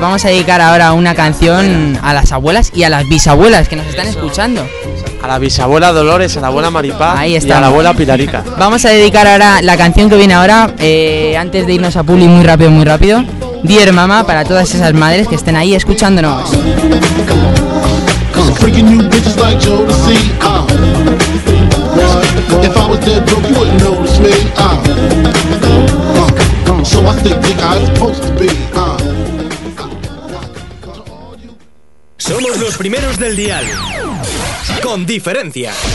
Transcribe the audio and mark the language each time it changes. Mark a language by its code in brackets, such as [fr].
[es] Vamos a dedicar ahora una canción a las abuelas y a las bisabuelas que nos están escuchando. A la bisabuela Dolores, a la abuela Maripaz y a la abuela Pilarica. Vamos a dedicar ahora la canción que viene ahora, antes de irnos a Puli, muy rápido, muy rápido. Dear Mama, para todas esas madres que estén ahí escuchándonos. [en] If I was dead broke, you wouldn't notice me. So I stay big how I'm supposed to be. [es] Somos los primeros del dial, con diferencia.